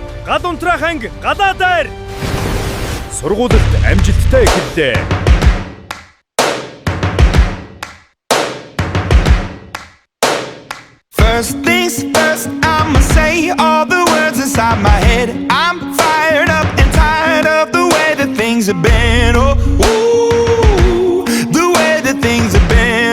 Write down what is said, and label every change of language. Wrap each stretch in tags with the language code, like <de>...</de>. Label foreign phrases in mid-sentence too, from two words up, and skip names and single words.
<mn>гал унтраах анги галаа дайр. Сургуульд амжилттай эхэллээ.</mn> <en>First things first, I'ma say all the words inside my head. I'm fired up and tired of the way that things have been. Oh, ooh, the way that things have been.</en>